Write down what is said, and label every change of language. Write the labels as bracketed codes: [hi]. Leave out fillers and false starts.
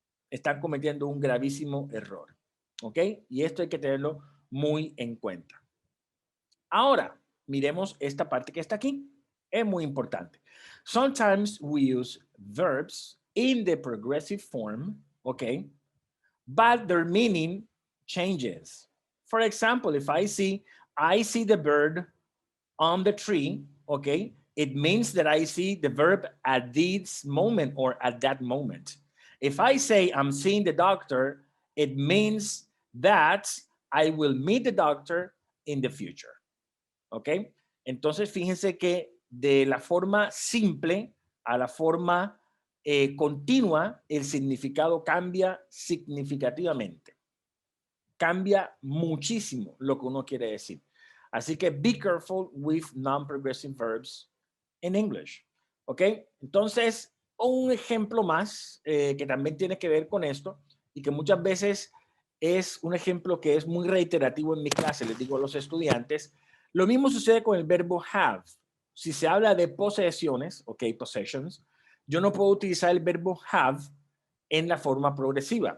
[es] Están cometiendo un gravísimo error. ¿Ok? Y esto hay que tenerlo muy en cuenta. Ahora, miremos esta parte que está aquí. Es muy importante. [en] Sometimes we use verbs in the progressive form, okay, but their meaning changes. For example, if I see the bird on the tree, okay, it means that I see the verb at this moment or at that moment. If I say I'm seeing the doctor, it means that I will meet the doctor in the future. [es] ¿Ok? Entonces, fíjense que de la forma simple a la forma continua, el significado cambia significativamente. Cambia muchísimo lo que uno quiere decir. Así que [en] be careful with non-progressive verbs in English. ¿Ok? [es] Entonces, un ejemplo más que también tiene que ver con esto y que muchas veces es un ejemplo que es muy reiterativo en mi clase, les digo a los estudiantes. Lo mismo sucede con el verbo have. Si se habla de posesiones, ok, possessions, yo no puedo utilizar el verbo have en la forma progresiva.